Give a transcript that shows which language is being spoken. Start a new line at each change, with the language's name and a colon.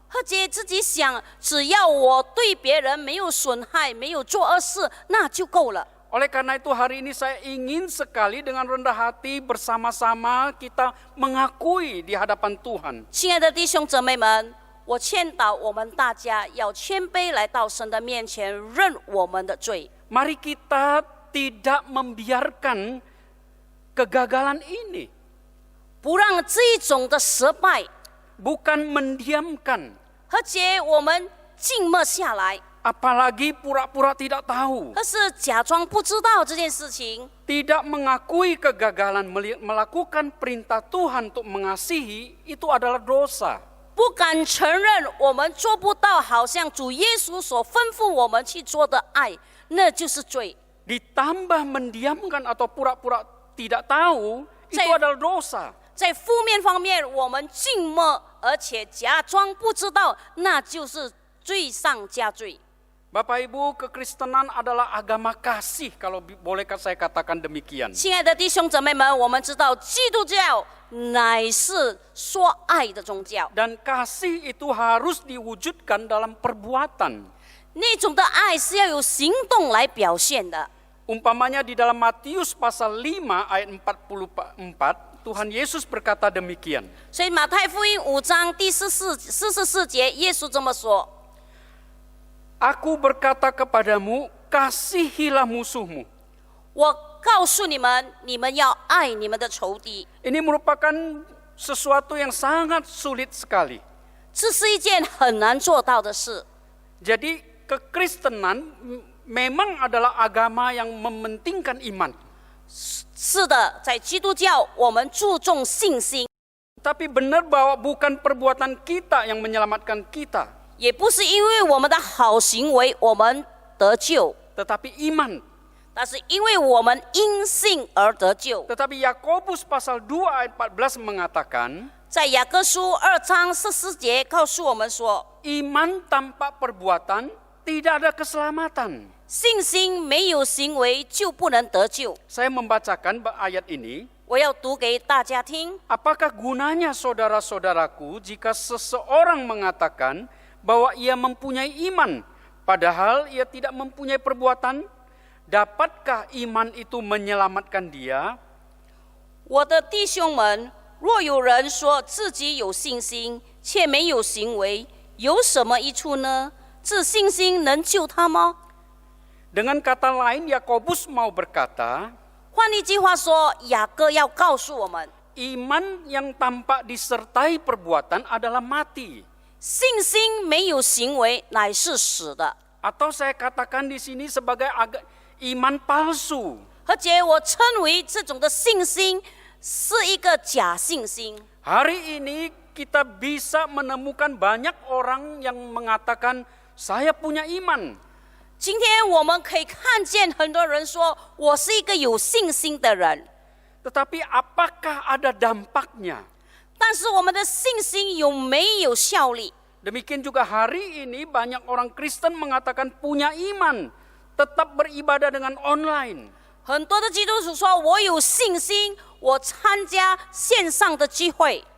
Chinese: 或者自己想，只要我对别人没有损害，没有做恶事，那就够了。
Indonesian: Oleh karena itu hari ini saya ingin sekali dengan rendah hati bersama-sama kita mengakui di hadapan Tuhan.
Chinese: 亲爱的弟兄姊妹们，我劝导我们大家要谦卑来到神的面前，认我们的罪。
Indonesian: Mari kita tidak membiarkan kegagalan ini.
Chinese: 不让这一种的失败
Indonesian: Bukan mendiamkan.
Chinese: 和解我们静默下来，
Indonesian: Apalagi pura-pura tidak tahu.
Chinese: 而是假装不知道这件事情，
Indonesian: Tidak mengakui kegagalan melakukan perintah Tuhan untuk mengasihi itu adalah dosa.
Chinese: 不敢承认我们做不到，好像主耶稣所吩咐我们去做的爱，那就是罪。
Indonesian: Ditambah mendiamkan atau pura-pura tidak tahu itu adalah dosa.
Chinese: 在负面方面，我们静默，而且假装不知道，那就是罪上加罪。
Indonesian: Bapak Ibu, kekristenan adalah agama kasih kalau bolehkah saya katakan demikian.
Chinese: 亲爱的弟兄姊妹们，我们知道基督教乃是说爱的宗教，
Indonesian: Dan kasih itu harus diwujudkan dalam perbuatan.
Chinese: 那种的爱是要有行动来表现的。
Indonesian: Umpamanya di dalam Matius pasal 5 ayat 44, Tuhan Yesus berkata demikian.
Chinese: 所以马太福音5章第44节，耶稣这么说：
Indonesian: Aku berkata kepadamu, kasihilah musuhmu.
Chinese: 我告诉你们，你们要爱你们的仇敌。
Indonesian: Ini merupakan sesuatu yang sangat sulit sekali.
Chinese: 这是一件很难做到的事。
Indonesian: Jadi kekristenan memang adalah agama yang mementingkan iman.
Chinese: 是的，在基督教，我们注重信心，
Indonesian: Tapi benar bahwa bukan perbuatan kita yang menyelamatkan kita,
Chinese: 也不是因为我们的好行为我们得救，
Indonesian: tetapi iman.
Chinese: 但是因为我们因信而得救。
Indonesian: Tetapi Yakobus pasal 2 ayat 14 mengatakan,
Chinese: 在雅各书2章14节告诉我们说，
Indonesian: iman tanpa perbuatan tidak ada keselamatan.
Chinese: 信心没有行为就不能得救。
Indonesian: Saya membacakan ayat ini.
Chinese: 我要读给大家听。
Indonesian: Apakah gunanya saudara-saudaraku jika seseorang mengatakan bahwa ia mempunyai iman, padahal ia tidak mempunyai perbuatan? Dapatkah iman itu menyelamatkan dia?
Chinese: 我的弟兄们，若有人说自己有信心，却没有行为，有什么益处呢？这信心能救他吗？
Indonesian: Dengan kata lain, Yakobus mau berkata,
Chinese: 换一句话说，雅各要告诉我们，
Indonesian: iman yang tanpa disertai perbuatan adalah mati.
Chinese: 信心没有行为乃是死的。
Indonesian: Atau saya katakan di sini sebagai iman palsu.
Chinese: 而且我称为这种的信心是一个假信心。
Indonesian: Hari ini kita bisa menemukan banyak orang yang mengatakan, saya punya iman.
Chinese: 今天我们可以看见很多人说，我是一个有信心的人，
Indonesian: Tetapi apakah ada dampaknya?
Chinese: 但是我们的信心有没有效力？
Indonesian: Demikian juga hari ini banyak orang Kristen mengatakan punya iman, tetap beribadah dengan online.
Chinese: 很多的基督徒说，我有信心，我参加线上的聚会。